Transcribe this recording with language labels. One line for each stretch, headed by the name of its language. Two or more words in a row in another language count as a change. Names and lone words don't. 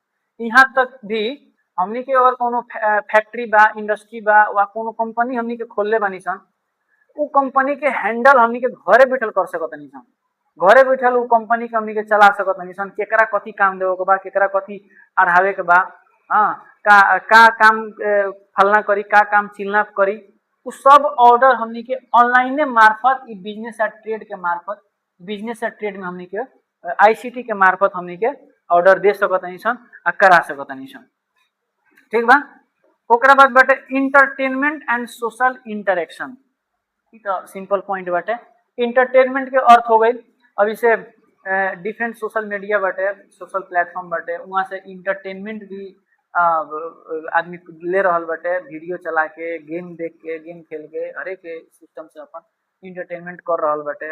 Bhojpuri: यहाँ तक भी हमनी के अगर कोनो फैक्ट्री बा, इंडस्ट्री बा वा कोनो कंपनी हमनी के खोलले बानी सन, उ कंपनी के हैंडल हमनी के घरे बैठल कर सकत नहीं सन। घरे बैठल उ कंपनी के हमनी के चला सकत नहीं सन। केकरा कथी काम देवे के बा, केकरा कथी अढ़ावे के बा, हाँ का काम फलना करी, का काम चिलना करी, उ सब ऑर्डर हमनी के ऑनलाइने मार्फत
English: business and trade
Bhojpuri: के मार्फत,
English: business and trade
Bhojpuri: में हमनी के आईसीटी के मार्फत हमनी के ऑर्डर दे सकत नहीं सन आ करा सकत नहीं सन। ठीक बा। ओकरा बाद बाटे
English: entertainment and social interaction.
Bhojpuri: ई तो
English: simple point
Bhojpuri: बाटे। इंटरटेनमेंट के अर्थ हो गई अभी से
English: different social media
Bhojpuri: बाटे,
English: social platform
Bhojpuri: बाटे, वहाँ से इंटरटेनमेंट भी आदमी ले रहल बाटे, वीडियो चला के, गेम देख के, गेम खेल के, हर एक सिस्टम से अपन इंटरटेनमेंट कर रहल बाटे।